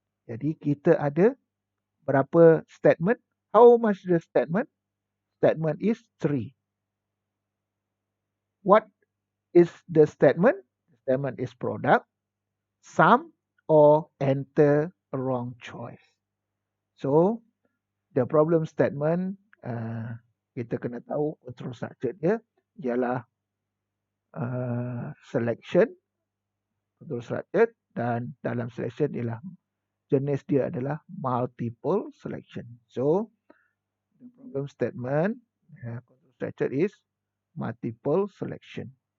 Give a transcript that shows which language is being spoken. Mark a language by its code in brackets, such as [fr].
[ms] Jadi kita ada berapa statement? [en] How much the statement? Statement is 3. What is the statement? Statement is product, sum, or enter a wrong choice. So the problem statement [ms] kita kena tahu control structure dia ialah selection, control structure, dan dalam selection ialah jenis dia adalah multiple selection. [en] So the problem statement control structure is multiple selection.